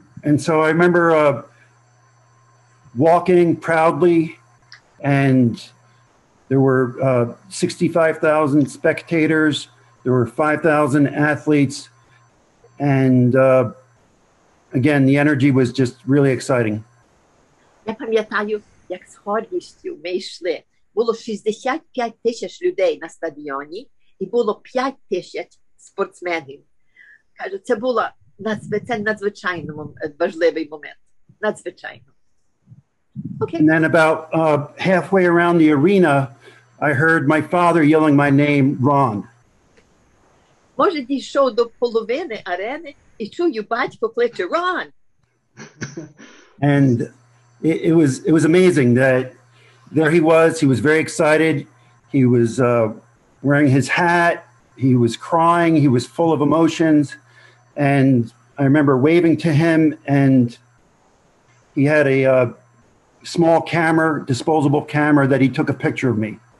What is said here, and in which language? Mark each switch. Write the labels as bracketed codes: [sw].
[en] And so I remember walking proudly, and there were 65,000 spectators. There were 5,000 athletes. And again, the energy was just really exciting. [uk] Я пам'ятаю, як з гордістю ми йшли. Було 65 тисяч людей на стадіоні, і було 5 тисяч спортсменів. Кажу, це було надзвичайно важливий момент. Надзвичайно. Okay. [en] And then about halfway around the arena, I heard my father yelling my name, Ron. [uk] Може, дійшов до половини арени і чую, батько кличе Ron. [en] And it was amazing that there he was very excited. He was wearing his hat. He was crying. He was full of emotions. And I remember waving to him, and he had a small camera, disposable camera, that he took a picture of me.